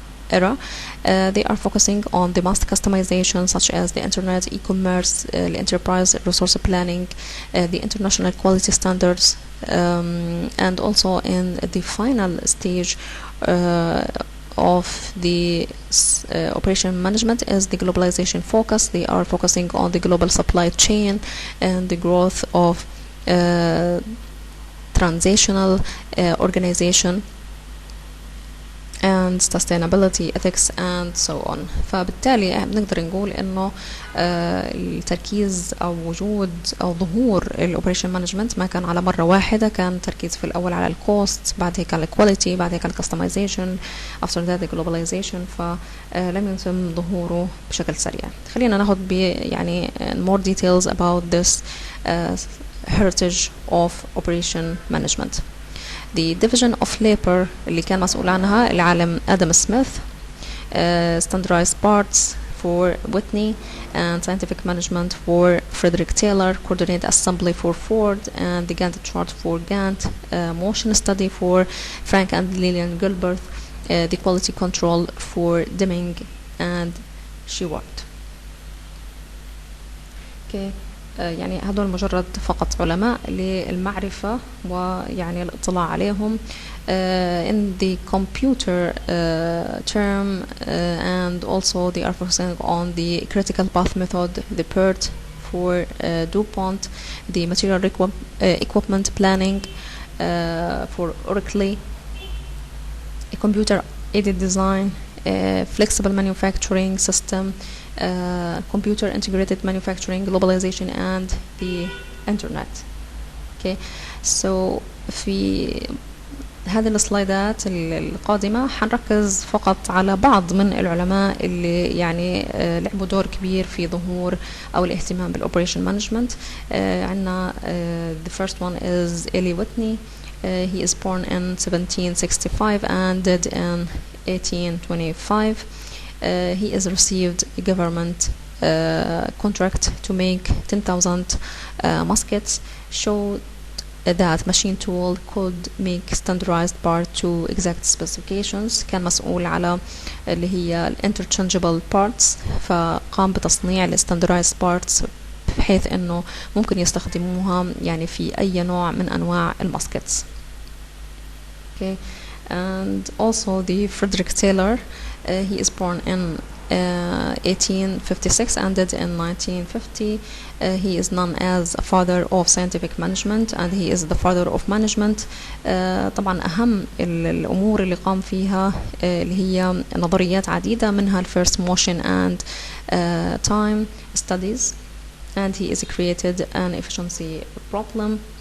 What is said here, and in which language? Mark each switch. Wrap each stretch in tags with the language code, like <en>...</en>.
<en>era, they are focusing on the mass customization, such as the internet, e-commerce, the enterprise resource planning, the international quality standards, and also in the final stage of the operation management is the globalization focus. They are focusing on the global supply chain and the growth of transitional organization and sustainability, ethics and so on.</en> <ar>فبالتالي بنقدر نقول انه التركيز او وجود او ظهور الاوبريشن مانجمنت ما كان على مره واحده، كان تركيز في الاول على الكوست، بعد هيك على الكواليتي، بعد هيك على الكستمايزيشن،</ar> <en>after that the globalization.</en> <ar>فلم يتم ظهوره بشكل سريع. خلينا ناخذ يعني</ar> <en>more details about this heritage of operation management. The division of labor</en> <ar>اللي كان مسؤول عنها العالم</ar> <en>Adam Smith, standardized parts for Whitney, and scientific management for Frederick Taylor, coordinate assembly for Ford, and the Gantt chart for Gantt, motion study for Frank and Lillian Gilbert, the quality control for Deming and Shewart. Okay.</en> <ar>يعني هذول مجرد فقط علماء للمعرفة ويعني الاطلاع عليهم.</ar> <en>In the computer term, and also they are focusing on the critical path method, the PERT for DuPont, the material equipment planning for Oracle, a computer aided design, flexible manufacturing system, computer integrated manufacturing, globalization and the internet.</en> <ar>Okay, so في هذه السلايدات القادمة حنركز فقط على بعض من العلماء اللي يعني لعبوا دور كبير في ظهور أو الاهتمام بالoperation management. عندنا</ar> <en>the first one is Eli Whitney. He is born in 1765 and died in 1825. He has received a government contract to make 10,000 muskets. Showed that machine tool could make standardized part to exact specifications.</en> <ar>كان مسؤول على اللي هي interchangeable parts, فقام بتصنيع ال standardized parts بحيث انه ممكن يستخدموها يعني في اي نوع من انواع الماسكتس.</ar> <en>Okay. And also the Frederick Taylor, he is born in 1856 and died in 1950. He is known as a father of scientific management and he is the father of management.</en> <ar>طبعا أهم الأمور اللي قام فيها اللي هي نظريات عديدة, منها</ar> <en>first motion and time studies, and he is created an efficiency problem.</en>